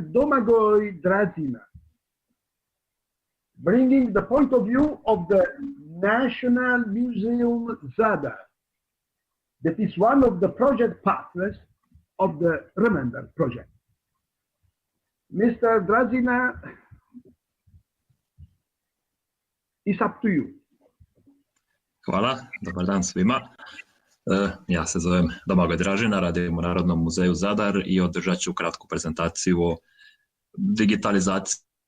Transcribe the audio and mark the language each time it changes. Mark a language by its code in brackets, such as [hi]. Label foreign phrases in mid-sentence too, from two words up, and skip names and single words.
[en] Domagoj Drazina, bringing the point of view of the National Museum Zadar, that is one of the project partners of the Remember project. Mr. Drazina, it's up to you. [hr] Hvala, dobar dan svima. Ja se zovem Domagoj Dražina, radim u Narodnom muzeju Zadar i održat ću kratku prezentaciju o digitalizaciji.